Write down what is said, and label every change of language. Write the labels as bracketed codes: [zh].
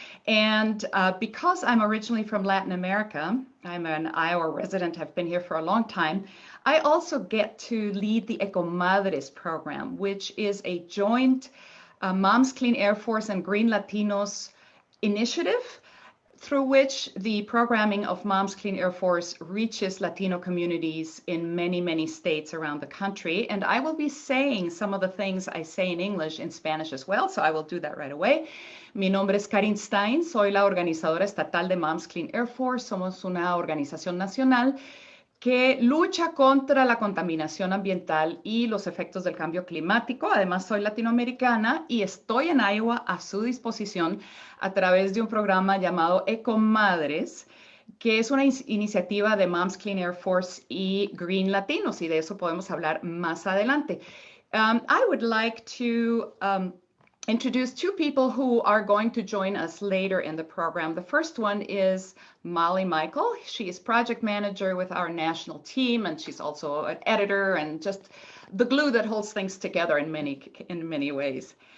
[en] And because I'm originally from Latin America, I'm an Iowa resident, I've been here for a long time, I also get to lead the Ecomadres program, which is a joint Moms Clean Air Force and Green Latinos initiative through which the programming of Moms Clean Air Force reaches Latino communities in many, many states around the country. And I will be saying some of the things I say in English in Spanish as well, so I will do that right away. [es] Mi nombre es Karin Stein, soy la organizadora estatal de Moms Clean Air Force. Somos una organización nacional que lucha contra la contaminación ambiental y los efectos del cambio climático. Además, soy latinoamericana y estoy en Iowa a su disposición a través de un programa llamado Ecomadres, que es una iniciativa de Moms Clean Air Force y Green Latinos, y de eso podemos hablar más adelante. [en] I would like to introduce two people who are going to join us later in the program. The first one is Molly Michael. She is project manager with our national team, and she's also an editor and just the glue that holds things together in many ways.